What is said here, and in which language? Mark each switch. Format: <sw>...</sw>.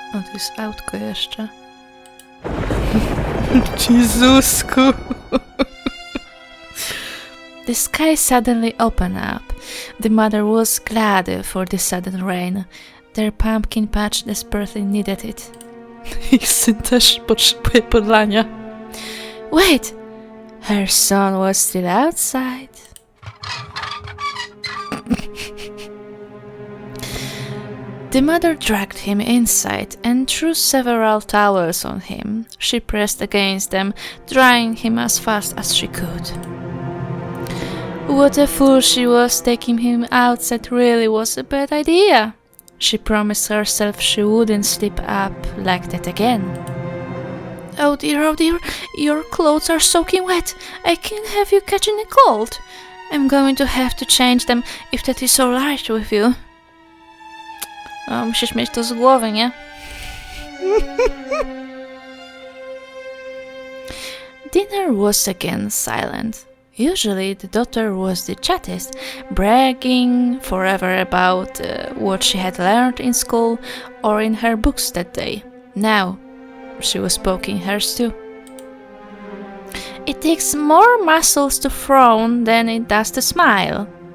<pl>O, to jest autko jeszcze. Jezusku!</pl> <en>The sky suddenly opened up. The mother was glad for the sudden rain. Their pumpkin patch desperately needed it.</en> <pl>Ich syn też potrzebuje podlania.</pl> <en>Wait! Her son was still outside. The mother dragged him inside and threw several towels on him. She pressed against them, drying him as fast as she could. What a fool she was, taking him outside really was a bad idea. She promised herself she wouldn't slip up like that again. Oh dear, your clothes are soaking wet. I can't have you catching a cold. I'm going to have to change them if that is alright with you.</en> <pl>O, musisz mieć to z głowy, nie?</pl> <en>Dinner was again silent. Usually the daughter was the chattest, bragging forever about what she had learned in school or in her books that day. Now she was poking hers too. It takes more muscles to frown than it does to smile.</en>